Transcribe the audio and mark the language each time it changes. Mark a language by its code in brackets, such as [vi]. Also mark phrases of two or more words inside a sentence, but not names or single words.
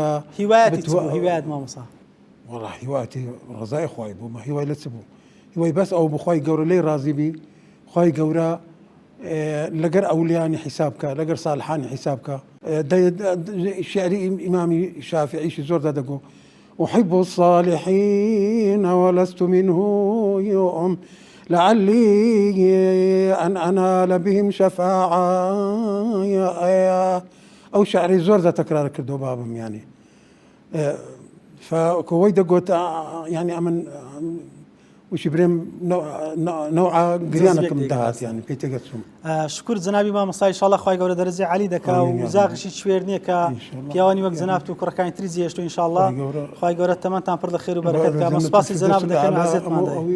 [ckb] هیوایەت مامۆستا والله هیواتی ڕزای خوای بوو مە هیوای لە چ بوو هیوای بەس ئەو بخوای گەورە لێی ڕازی بی خوای گەورە لەگەر ئەولیانی حیسابکە لەگەر ساڵحانی حیسابکە شعری ئیمامی شافعیشی زۆر دەدەگۆ [ar] أحب الصالحين ولست منه يوم لعلي أن أنال بهم شفاعة [ckb] أو شعري زۆر دا تەکرار کردو بابم يعني فكوي دەگوت يعني ئەمن وشی برێم نەوعا گریانەکەم داهات یعنی پێی تێگەچووم. شکر جەنابی مامۆستا ئینشاءڵڵا خوای گەورە دەرەجەی عالی دەکا و زاغشی شوێر نییە کە پیاوانی وەک جەنابت و کوڕەکانی تری جێشتووە ئینشاءڵڵا خوای گەورە تەمەنتان پڕ لە خێر و بەرەکەت کە سوپاسی جەناب دەکەین و عەزیزتمان دەکەین.